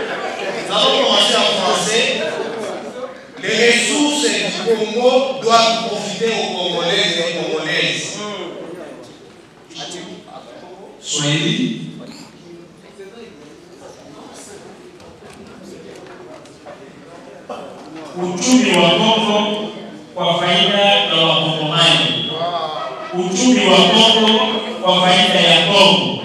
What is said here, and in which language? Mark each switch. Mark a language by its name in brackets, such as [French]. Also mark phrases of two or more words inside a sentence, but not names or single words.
[French] Nous allons commencer en français. Les ressources du Congo doivent profiter aux Congolais et aux Congolaises. Swahili. [Swahili] Uchumi wa Kongo kwa faida ya Wakongomani. Uchumi wa Kongo kwa faida ya Kongo.